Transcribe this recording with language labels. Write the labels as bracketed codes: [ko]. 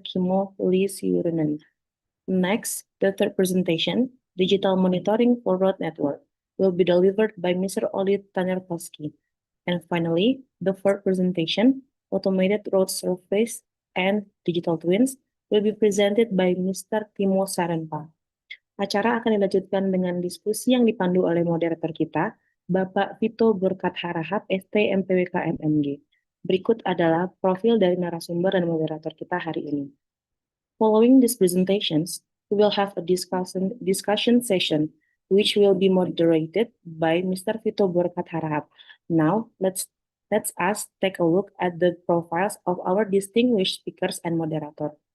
[en] Kimo Lisirunen. Next, the third presentation, Digital Monitoring for Road Network, will be delivered by Mr. Oli Tanerkoski. And finally, the fourth presentation, Automated Road Surface and Digital Twins, will be presented by Mr. Timo Sarenpa. [id] Acara akan dilanjutkan dengan diskusi yang dipandu oleh moderator kita, Bapak Vito Berkat Harahap, ST MPWK MMG. Berikut adalah profil dari narasumber dan moderator kita hari ini. [en] Following these presentations, we will have a discussion session, which will be moderated by Mr. Vito Berkat Harahap. Now, let's us take a look at the profiles of our distinguished speakers and moderator.